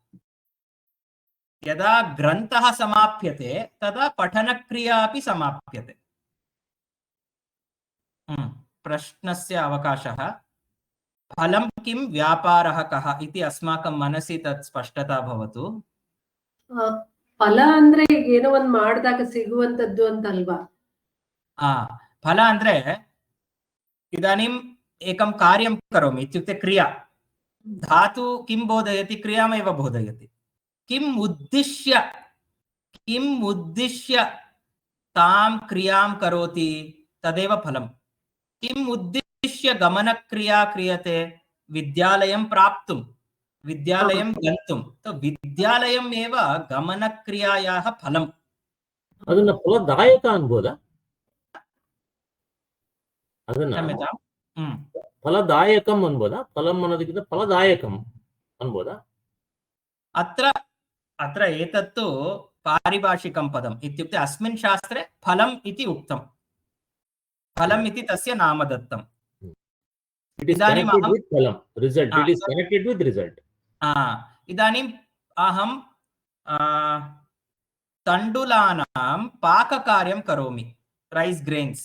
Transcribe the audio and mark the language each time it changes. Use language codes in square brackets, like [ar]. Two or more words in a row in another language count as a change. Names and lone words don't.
[sa] यदा ग्रन्थः समाप्यते तदा पठनक्रिया अपि समाप्यते। प्रश्नस्य अवकाशः। फलं किं, व्यापारः कः इति अस्माकं मनसि तत् स्पष्टता भवतु। [kn] ಫಲ ಅಂದ್ರೆ ಏನೋ ಒಂದು ಮಾಡಿದಾಗ ಸಿಗುವಂತದ್ದು ಅಂತ ಅಲ್ವಾ? [sa] फल ಅಂದ್ರೆ इदानीम् एकं कार्यं करोमि इत्युक्ते क्रिया। धातु किं बोधयति? क्रियामेव बोधयति। किम् उद्दिश्य तां क्रियां करोति तदेव फलं। किम् उद्दिश्य गमनक्रिया क्रियते? विद्यालयं प्राप्तुं, विद्यालयं गन्तुं। तो विद्यालयम् एव गमनक्रियायाः फलम्। [kn] ಅದನ್ನ ಫಲದಾಯಕ ಅನ್ಬೋದಾ? ಅದನ್ನ ಫಲದಾಯಕಂ ಅನ್ಬೋದಾ? ಫಲಂ ಅನ್ನೋದಕ್ಕಿಂತ ಫಲದಾಯಕಂ ಅನ್ಬೋದಾ? [sa] अत्र एतत्तु पारिभाषिकं पदम् इत्युक्ते अस्मिन् शास्त्रे फलम् इति उक्तं। फलम् इति तस्य नाम दत्तम्। इदानीम् अहं तण्डुलानां पाककार्यं करोमि, [en] rice grains.